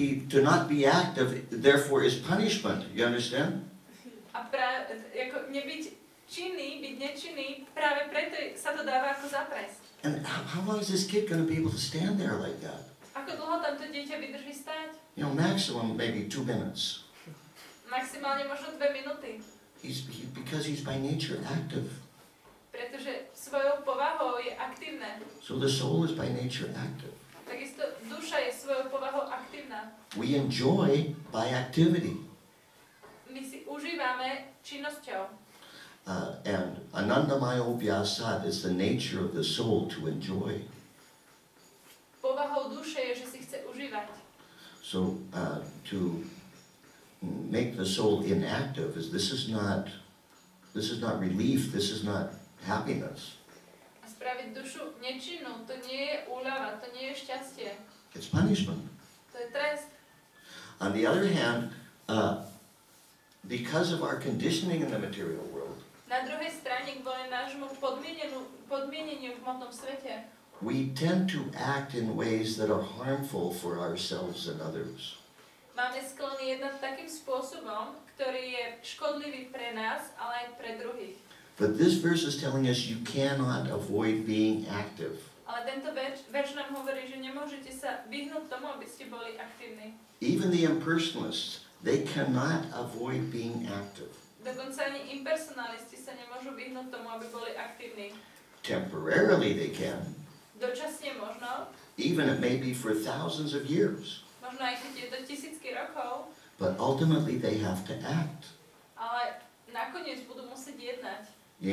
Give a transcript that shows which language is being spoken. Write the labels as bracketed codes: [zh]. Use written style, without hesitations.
[en] To not be active, therefore, is punishment. You understand? [sk] A ako nebyť činný, byť nečinný, práve preto sa to dáva ako za trest. [en] And how long is this kid going to be able to stand there like that? [sk] Ako dlho tam to dieťa vydrží stáť? [en] Maximum maybe 2 minutes. [sk] Maximálne možno 2 minúty. [en] Because he's by nature active. [sk] Pretože svojou povahou je aktívne. [en] So the soul is by nature active. [sk] Takisto duša je svojou povahou aktívna. [en] We enjoy by activity. [sk] My si užívame činnosťou. [en] And Anandamaya Upyasat is the nature of the soul to enjoy. [sk] Povahou duše je, že si chce užívať. [en] So to make the soul inactive this is not relief, this is not happiness. [sk] A spraviť dušu nečinnú, to nie je úľava, to nie je šťastie. [en] It's punishment. [sk] To je trest. [en] On the other hand, because of our conditioning in the material world, [sk] na druhej strane, kvôli nášmu podmieneniu v hmotnom svete, [en] we tend to act in ways that are harmful for ourselves and others. [sk] máme sklony jednať takým spôsobom, ktorý je škodlivý pre nás, ale aj pre druhých. [en] But this verse is telling us you cannot avoid being active. [sk] Ale tento verš nám hovorí, že nemôžete sa vyhnúť tomu, aby ste boli aktívni. [en] Even the impersonalists, they cannot avoid being active. [sk] Dokonca ani impersonalisti sa nemôžu vyhnúť tomu, aby boli aktívni. [en] Temporarily they can. [sk] Dočasne možno. [en] Even it may be for thousands of years. [sk] Možno aj keď je to tisícky rokov. [en] But ultimately they have to act. [sk] Ale nakoniec budú musieť jednať.